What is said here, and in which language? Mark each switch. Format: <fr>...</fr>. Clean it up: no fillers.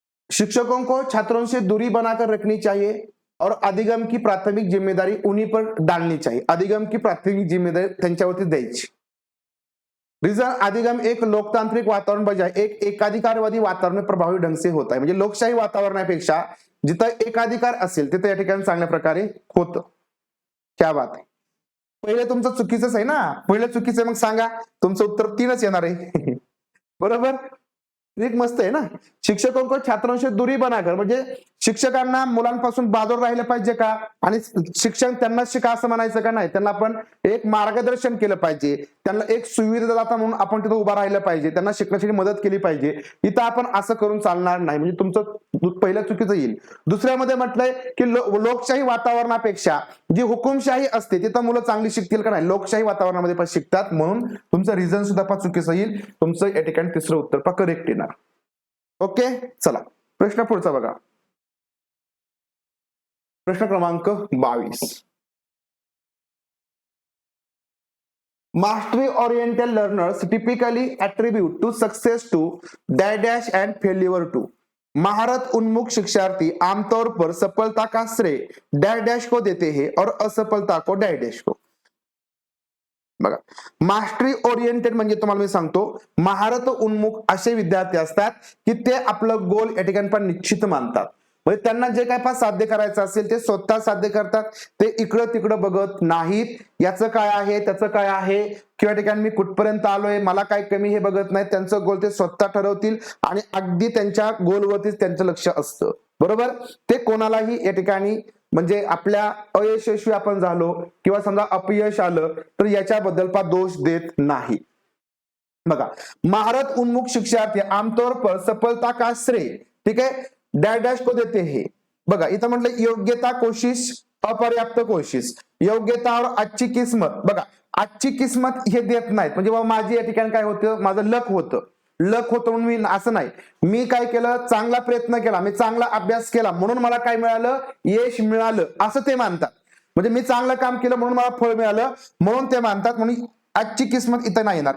<hi>शिक्षकों को छात्रों से दूरी बनाकर रखनी चाहिए और अधिगम की प्राथमिक जिम्मेदारी उन्हीं पर डालनी चाहिए. अधिगम की प्राथमिक जिम्मेदारी</hi> <mr>त्यांच्यावरती द्यायची.</mr> <hi>रिजन, अधिगम एक लोकतांत्रिक वातावरण बजाय एक एकाधिकारवादी वातावरण में प्रभावी ढंग से होता है.</hi> <mr>म्हणजे लोकशाही वातावरणापेक्षा जिथं एकाधिकार असेल तिथे या ठिकाणी चांगल्या प्रकारे होतं.</mr> <hi>क्या बात</hi> <mr>आहे. पहिले तुमचं चुकीचंच आहे ना, पहिलं चुकीचं, मग सांगा तुमचं उत्तर 3च येणार आहे. बरोबर, एक मस्त आहे ना.</mr> <hi>शिक्षकों को छात्रों से दूरी बनाकर,</hi> <mr>म्हणजे शिक्षकांना मुलांपासून बाजूला राहिलं पाहिजे का, आणि शिक्षण त्यांना शिका असं म्हणायचं का नाही, त्यांना आपण एक मार्गदर्शन केलं पाहिजे, त्यांना एक सुविधादाता म्हणून आपण तिथं उभा राहिलं पाहिजे, त्यांना शिकण्यासाठी मदत केली पाहिजे. इथं आपण असं करून चालणार नाही, म्हणजे तुमचं पहिलं चुकीचं येईल. दुसऱ्यामध्ये म्हटलंय की लोकशाही वातावरणापेक्षा जी हुकुमशाही असते तिथं मुलं चांगली शिकतील का नाही, लोकशाही वातावरणामध्ये पण शिकतात. म्हणून तुमचं रिझन सुद्धा पण चुकीचं येईल. तुमचं या ठिकाणी तिसरं उत्तर पण करेक्ट येणार. ओके, चला प्रश्न पुढचा बघा, प्रश्न क्रमांक 22.</mr> <en>Mastery oriented learners typically attribute to success to dash and failure to.</en> <hi>महारत उन्मुख शिक्षार्थी आमतौर पर सफलता का श्रेय डैश डैश को देते हैं और असफलता को डैश डैश को.</hi> <mr>बघा, मास्टरी ओरिएंटेड म्हणजे तुम्हाला मी सांगतो, महारत उन्मुख असे विद्यार्थी असतात की ते आपलं गोल या ठिकाणी पण निश्चित मानतात. म्हणजे त्यांना जे काय पण साध्य करायचं असेल ते स्वतः साध्य करतात. ते इकडं तिकडं बघत नाहीत, याचं काय आहे त्याचं काय आहे किंवा ठिकाणी मी कुठपर्यंत आलोय, मला काय कमी हे बघत नाहीत. त्यांचं गोल ते स्वतः ठरवतील आणि अगदी त्यांच्या गोलवरतीच त्यांचं लक्ष असतं. बरोबर. ते कोणालाही या ठिकाणी म्हणजे आपल्या अयशस्वी आपण झालो किंवा समजा अपयश आलं तर याच्याबद्दल दोष देत नाही. बघा,</mr> <hi>महारत उन्मुख शिक्षार्थी आमतौर पर सफलता का श्रेय,</hi> <mr>ठीक आहे,</mr> <hi>डैश डैश को देते हैं.</hi> <mr>बघा, इथं म्हटलं</mr> <hi>योग्यता कोशिश अपर्याप्त कोशिश, योग्यता और अच्छी किस्मत.</hi> <mr>बघा, आजची किस्मत हे देत नाहीत, म्हणजे बाबा माझी या ठिकाणी काय होतं, माझं लक होतं म्हणून मी असं नाही, मी काय केलं, चांगला प्रयत्न केला, मी चांगला अभ्यास केला म्हणून मला काय मिळालं, यश मिळालं, असं ते मानतात. म्हणजे मी चांगलं काम केलं म्हणून मला फळ मिळालं म्हणून ते मानतात. म्हणून आजची किस्मत इथं नाही येणार.</mr>